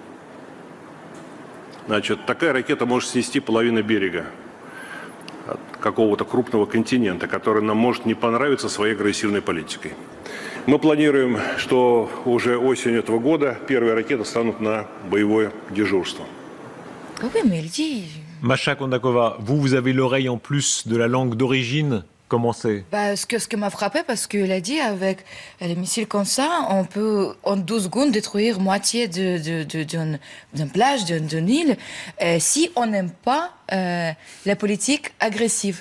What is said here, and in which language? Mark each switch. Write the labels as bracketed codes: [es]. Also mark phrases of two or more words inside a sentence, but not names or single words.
[ru] Значит, такая ракета может снести половину берега от какого-то крупного континента, который нам может не понравиться своей агрессивной политикой. Мы планируем, что уже осенью этого года первые ракеты станут на боевое дежурство. [fr] Masha Kondakova, vous avez l'oreille en plus de la langue d'origine. Comment c'est ? Ce que m'a frappé, parce qu'il a dit, avec les missiles comme ça, on peut en 12 secondes détruire moitié d'une plage, d'une île, si on n'aime pas la politique agressive.